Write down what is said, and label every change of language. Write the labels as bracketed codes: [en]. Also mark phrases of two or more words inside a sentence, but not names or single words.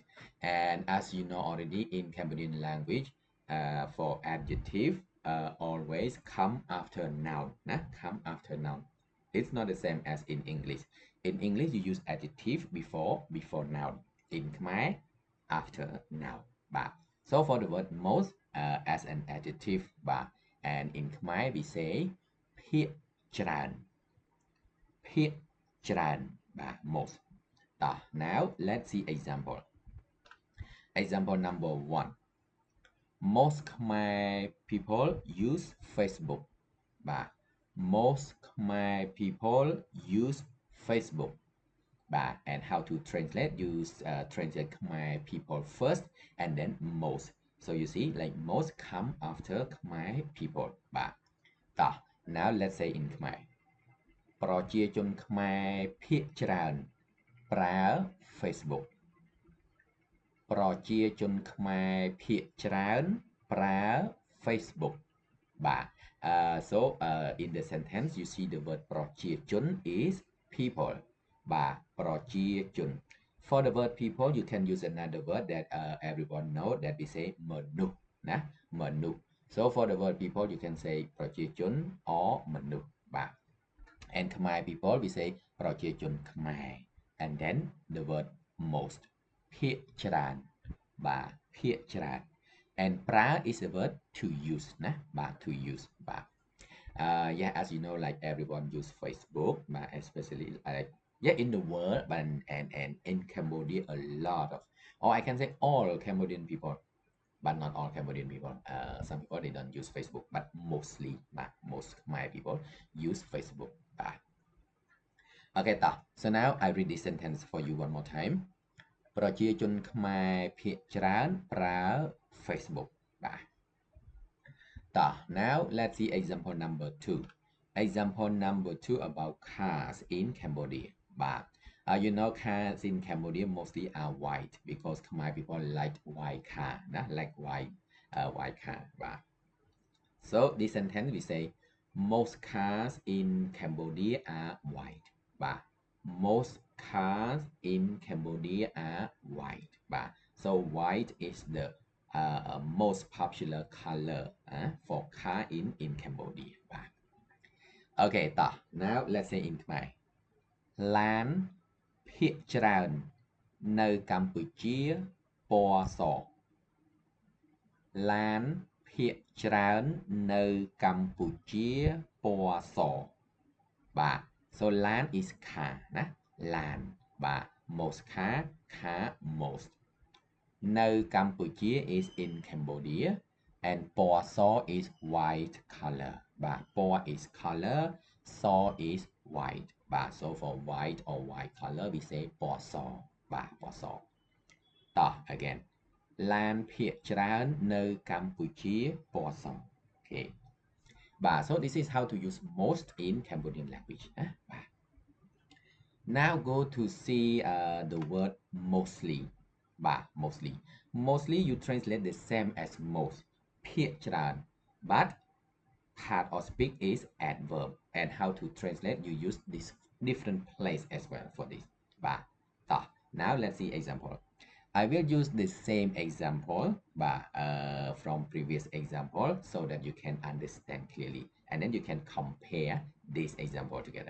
[en] And as you know already in Cambodian language, for adjective always come after noun. Come after noun. It's not the same as in English. In English you use adjective before noun. In Khmer after noun. So for the word most as an adjective, and in Khmer we say [km] ភាគច្រើនភាគច្រើន [en] most. Now let's see example. Example number 1. Most Khmer people use Facebook. Most Khmer people use Facebook. And how to translate? Use translate Khmer people first and then most. So you see, like most come after Khmer people. Now let's say in Khmer. [km] ប្រជាជនខ្មែរភាគច្រើនប្រើ [en] Facebook. [km] ប្រជាជនខ្មែរភាគច្រើនប្រើ Facebook. [en] In the sentence you see the word ប្រជាជន is people. ប្រជាជន For the word people you can use another word that everyone know that we say [km] មនុស្ស មនុស្ស [en] So for the word people you can say ប្រជាជន or មនុស្ស And Khmer people we say [km] ប្រជាជនខ្មែរ [en] and then the word most [km] ភាគច្រើន ភាគច្រើន [en] and ប្រើ is a word to use to use. Yeah, as you know, like everyone use Facebook, especially like in the world, and in Cambodia a lot of, or I can say all Cambodian people, but not all Cambodian people. Some people they don't use Facebook, but mostly most my people use Facebook. Okay, so now I read this sentence for you one more time. [km] ប្រជាជនខ្មែរភាគច្រើនប្រើ Facebook. [en] Now let's see example number 2. Example number 2 about cars in Cambodia. You know cars in Cambodia mostly are white because Khmer people like white car, like white car. So this sentence we say most cars in Cambodia are white. Most cars in Cambodia are white. So white is the most popular color for car in Cambodia. Okay, now let's say in Khmer. [km] ឡានភាគច្រើននៅកម្ពុជាពណ៌ស ឡានភាគច្រើននៅកម្ពុជាពណ៌ស [en] So ឡាន is car ឡាន most car most [km] នៅកម្ពុជា [en] is in Cambodia and [km] ពណ៌ស [en] is white color. ពណ៌ is color, ស is white. So for white or white color we say [km] ពណ៌ស ពណ៌ស [en] again [km] ឡានភាគច្រើននៅកម្ពុជាពណ៌ស [en] Okay. So this is how to use most in Cambodian language. Now go to see the word mostly. Mostly you translate the same as most ភាគច្រើន but part of speak is adverb, and how to translate, you use this different place as well for this. Now let's see example. I will use the same example from previous example so that you can understand clearly, and then you can compare this example together.